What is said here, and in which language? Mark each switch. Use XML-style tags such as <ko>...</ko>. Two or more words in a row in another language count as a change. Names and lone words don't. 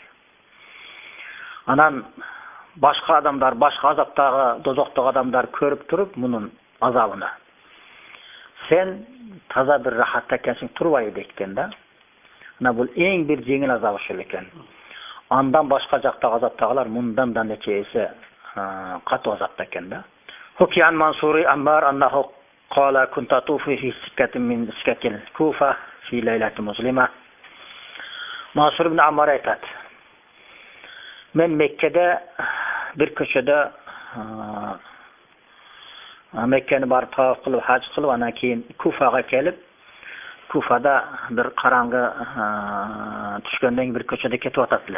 <ky>Анан башка адамдар, башка азаптагы дозоктук адамдар көрүп туруп мунун азабын. Сен таза бир рахатта экенсиң, турбай дейт да. Мына бул эң бир жеңил азап ушул экен. Андан башка жактагы азаптагылар мындан да нече эсе катуу азапта экен да.</ky> <ar>حكي عن منصور عمار أنه قال كنت أطوف في سكة من سكك الكوفة في ليلة مظلمة.</ar> <uz>Mansur ibn Ammar aytadi: Men Mekkada bir ko'chada Mekkani barib tavof qilib, haj qilib, ana keyin Kufaga kelib, Kufada bir qarang'i tushgandan bir ko'chada ketib o'tadilar.</uz>